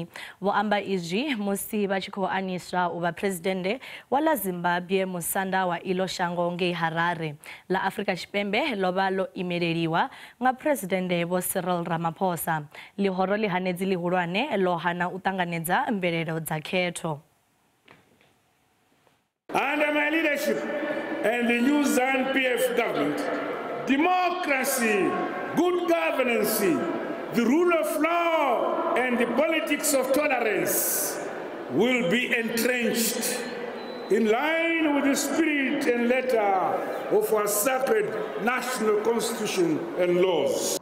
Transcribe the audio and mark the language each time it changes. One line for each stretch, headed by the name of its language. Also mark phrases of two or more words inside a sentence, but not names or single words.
Venda: Vho amba izwi musi vha tshi khou aniswa u vha Phuresidennde wa ḽa Zimbabwe musanda wa iḽo shango ngei Harare. ḽa Afrika Tshipembe ḽo vha ḽo imeleliwa nga Phuresidennde Vho Cyril Ramaphosa. Ḽihoro ḽihanedzi ḽihulwane ḽo hana u ṱanganedza mvelelo dza khetho.
English: Under my leadership and the new ZANU-PF government, democracy, good governance, the rule of law and the politics of tolerance will be entrenched in line with the spirit and letter of our sacred national constitution and laws.